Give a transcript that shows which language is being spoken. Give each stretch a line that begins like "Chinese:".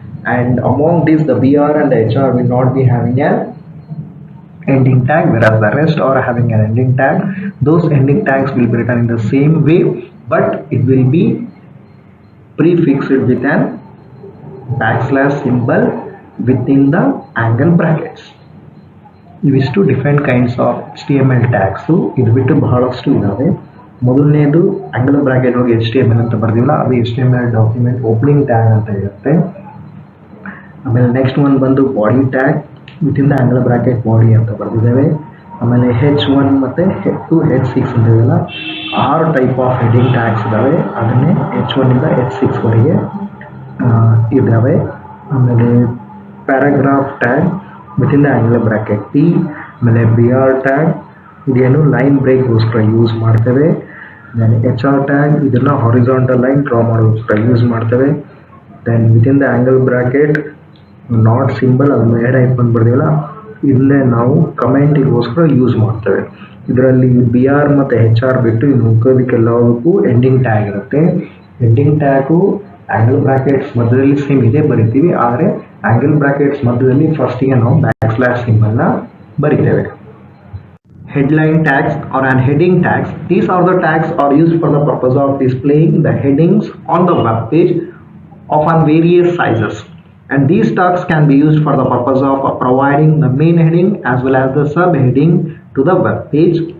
English: And among these, the BR and the HR will not be having an ending tag, whereas the rest are having an ending tag. Those ending tags will be written in the same way, but it will be prefixed with an backslash symbol within the angle brackets.
Kannada: ಇವಿಷ್ಟು
English: Different kinds of HTML tags.
Kannada: ಇದು ಬಿಟ್ಟು ಬಹಳಷ್ಟು ಇದ್ದಾವೆ. ಮೊದಲನೇದು angle bracket ಹೋಗಿ HTML ಅಂತ ಬರ್ದಿವಲ್ಲ, ಅದು HTML document opening tag ಅಂತ ಇರುತ್ತೆ. ಆಮೇಲೆ ನೆಕ್ಸ್ಟ್ ಒನ್ ಬಂದು body tag,
English: within the angle bracket body
Kannada: ಅಂತ ಬರ್ದಿದ್ದೇವೆ. ಆಮೇಲೆ H1 ಮತ್ತು H2 H6 ಅಂತ ಇದೆಯಲ್ಲ, 6 ಟೈಪ್ ಆಫ್ ಹೆಡಿಂಗ್ ಟ್ಯಾಗ್ಸ್ ಇದ್ದಾವೆ. ಅದನ್ನೇ H1 ಇಂದ H6 ವರೆಗೆ ಇದ್ದಾವೆ. ಆಮೇಲೆ paragraph tag
English: within the angle bracket P.
Kannada: ಆಮೇಲೆ BR ಟ್ಯಾಗ್ ಇದೇನು ಲೈನ್ ಬ್ರೇಕ್ಗೋಸ್ಕರ ಯೂಸ್ ಮಾಡ್ತೇವೆ. ದೆನ್ HR ಟ್ಯಾಗ್ ಇದನ್ನು ಹಾರಿಜಾಂಟಲ್ ಲೈನ್ ಡ್ರಾ ಮಾಡೋದಕ್ಕೋಸ್ಕರ ಯೂಸ್ ಮಾಡ್ತೇವೆ.
English: then within the angle bracket not symbol,
Kannada: ಅದನ್ನು ಎರಡು ಐಪನ್ ಬರ್ದಿವಲ್ಲ, ಇದನ್ನೇ ನಾವು ಕಮೆಂಟಿಗೋಸ್ಕರ ಯೂಸ್ ಮಾಡ್ತೇವೆ. ಇದರಲ್ಲಿ BR ಮತ್ತು HR ಬಿಟ್ಟು ಇನ್ನು ಉಳಿದಕ್ಕೆಲ್ಲದಕ್ಕೂ ಎಂಡಿಂಗ್ ಟ್ಯಾಗ್ ಇರುತ್ತೆ. ಎಂಡಿಂಗ್ ಟ್ಯಾಗು ಆಂಗಲ್ ಬ್ರಾಕೆಟ್ಸ್ ಮಧ್ಯದಲ್ಲಿ ಸೇಮ್ ಇದೇ ಬರಿತೀವಿ, ಆದರೆ ಆಂಗಲ್ ಬ್ರಾಕೆಟ್ಸ್ ಮಧ್ಯದಲ್ಲಿ ಫಸ್ಟಿಗೆ ನಾವು ಬ್ಯಾಕ್ಸ್ಲ್ಯಾಶ್ ಸಿಂಬಲ್ನ ಬರಿತೇವೆ.
English: Headline tags or an heading tags. These are the tags are used for the purpose of displaying the headings on the web page of on various sizes. And these tags can be used for the purpose of providing the main heading as well as the subheading to the web page.